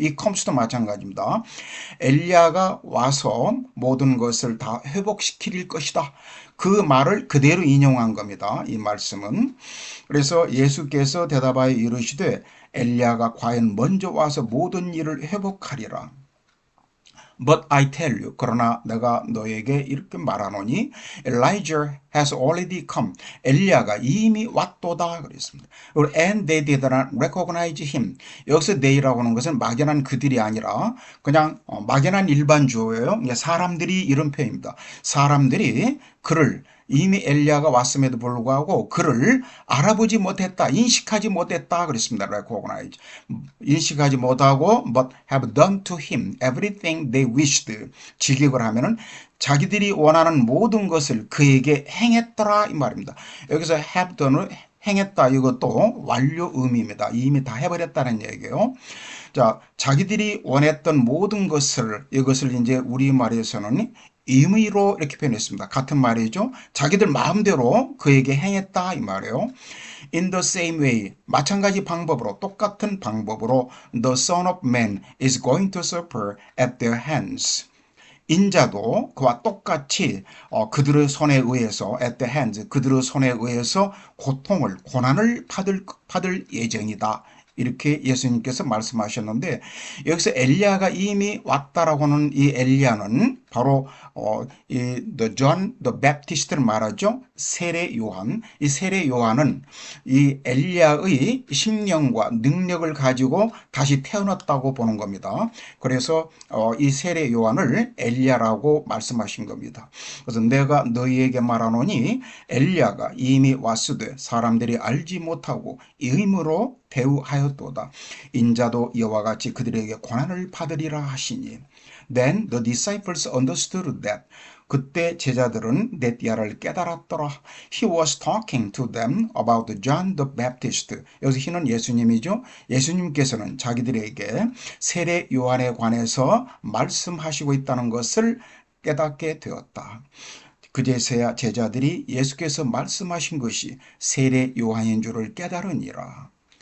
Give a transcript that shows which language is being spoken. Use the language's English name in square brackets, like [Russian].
[Korean] 이 컴스도 마찬가지입니다. 엘리야가 와서 모든 것을 다 회복시킬 것이다. 그 말을 그대로 인용한 겁니다. 이 말씀은. 그래서 예수께서 대답하여 이르시되 엘리야가 과연 먼저 와서 모든 일을 회복하리라. [English] But I tell you, [Korean] 그러나 내가 너에게 이렇게 말하노니 [English] Elijah has already come. [Korean] 엘리야가 이미 왔도다 그랬습니다. [English] And they did not recognize him. [Korean] 여기서 they라고 하는 것은 막연한 그들이 아니라 그냥 막연한 일반 주어예요. 사람들이 이런 표현입니다. 사람들이 그를 이미 엘리야가 왔음에도 불구하고 그를 알아보지 못했다, 인식하지 못했다 그랬습니다. [English] recognize. [Korean] 인식하지 못하고 [English] but have done to him everything they wished. [Korean] 직역을 하면은 자기들이 원하는 모든 것을 그에게 행했더라 이 말입니다. 여기서 have done을 행했다 이것도 완료 의미입니다. 이미 다 해버렸다는 얘기예요. 자, 자기들이 원했던 모든 것을 이것을 이제 우리말에서는 임의로 이렇게 표현했습니다. 같은 말이죠. 자기들 마음대로 그에게 행했다 이 말이에요. [English] In the same way, [Korean] 마찬가지 방법으로 똑같은 방법으로 [English] the Son of Man is going to suffer at their hands. [Korean] 인자도 그와 똑같이 그들의 손에 의해서 [English] at the hands [Korean] 그들의 손에 의해서 고난을 받을 예정이다. 이렇게 예수님께서 말씀하셨는데 여기서 엘리야가 이미 왔다라고 하는 이 엘리야는 바로 이 the John the Baptist를 말하죠. 세례 요한. 이 세례 요한은 이 엘리야의 심령과 능력을 가지고 다시 태어났다고 보는 겁니다. 그래서 이 세례 요한을 엘리야라고 말씀하신 겁니다. 그래서 내가 너희에게 말하노니 엘리야가 이미 왔으되 사람들이 알지 못하고 의무로 대우하였도다. 인자도 이와 같이 그들에게 고난을 받으리라 하시니. [English] Then the disciples understood that. [Korean] 그때 제자들은 네띠아를 깨달았더라. [English] He was talking to them about John the Baptist. [Korean] 여기서 he는 예수님이죠. 예수님께서는 자기들에게 세례 요한에 관해서 말씀하시고 있다는 것을 깨닫게 되었다. 그제서야 제자들이 예수께서 말씀하신 것이 세례 요한인 줄을 깨달으니라.